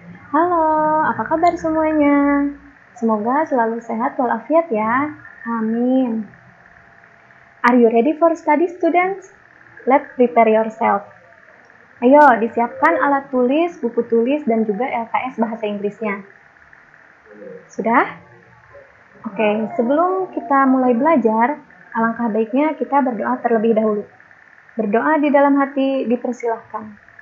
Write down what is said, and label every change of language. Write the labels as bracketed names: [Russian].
[Indonesian] Halo, apa kabar semuanya? Semoga selalu sehat walafiat ya. Amin. [English] Are you ready for study, students? Let's prepare yourself. [Indonesian] Ayo, disiapkan alat tulis, buku tulis, dan juga LKS bahasa Inggrisnya. Sudah? Oke, sebelum kita mulai belajar, alangkah baiknya kita berdoa terlebih dahulu. Berdoa di dalam hati dipersilahkan.